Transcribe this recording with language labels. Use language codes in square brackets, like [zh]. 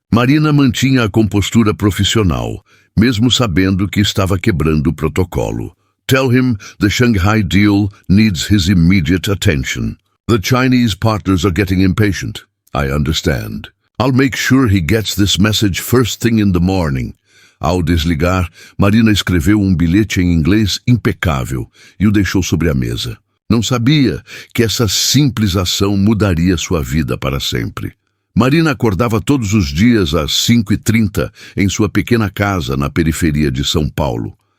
[pt] Marina mantinha a compostura profissional, mesmo sabendo que estava quebrando o protocolo. [en] Tell him the Shanghai deal needs his immediate attention. The Chinese partners are getting impatient. I understand. I'll make sure he gets this message first thing in the morning. [pt] Ao desligar, Marina escreveu um bilhete em inglês impecável e o deixou sobre a mesa. Não sabia que essa simples ação mudaria sua vida para sempre. Marina acordava todos os dias às 5h30 em sua pequena casa na periferia de São Paulo.